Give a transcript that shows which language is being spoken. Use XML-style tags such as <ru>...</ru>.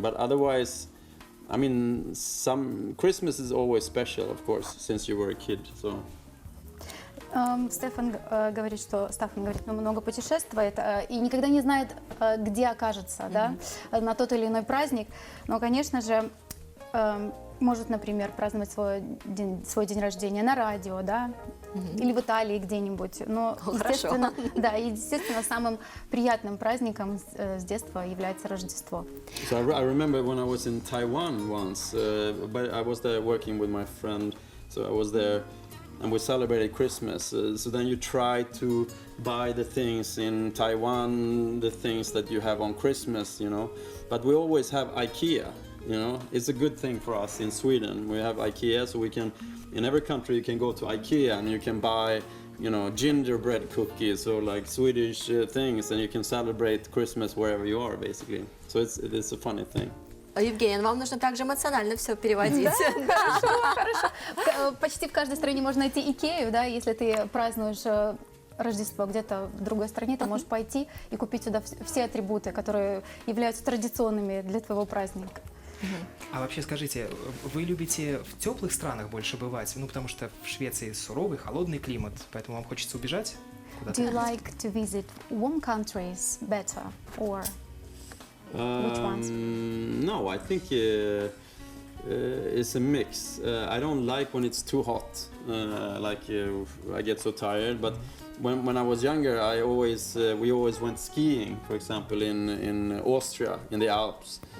<en>But otherwise, I mean, Christmas is always special, of course, since you were a kid. So.</en> <ru>Стаффан говорит, он много путешествует и никогда не знает, где окажется, да, на тот или иной праздник. Но, конечно же, может, например, праздновать свой день рождения на радио, да, или в Италии где-нибудь. Но, естественно, самым приятным праздником с детства является Рождество.</ru> <en>So I remember when I was in Taiwan once, but I was there working with my friend, so I was there. And we celebrated Christmas. So then you try to buy the things in Taiwan, the things that you have on Christmas, you know. But we always have IKEA, you know. It's a good thing for us in Sweden. We have IKEA, so we can, in every country you can go to IKEA and you can buy, you know, gingerbread cookies or like Swedish things, and you can celebrate Christmas wherever you are, basically. So it is a funny thing.</en> <ru>Евгения, вам нужно также эмоционально все переводить. Да, хорошо. Почти в каждой стране можно найти Икею, да, если ты празднуешь Рождество где-то в другой стране, ты можешь пойти и купить сюда все атрибуты, которые являются традиционными для твоего праздника. А вообще скажите, вы любите в теплых странах больше бывать? Ну, потому что в Швеции суровый, холодный климат, поэтому вам хочется убежать куда-то?</ru> <en>Do you like to visit warm countries better, or which ones? No, I think it's a mix. I don't like when it's too hot, I get so tired. But when I was younger, we always went skiing, for example, in Austria, in the Alps.</en>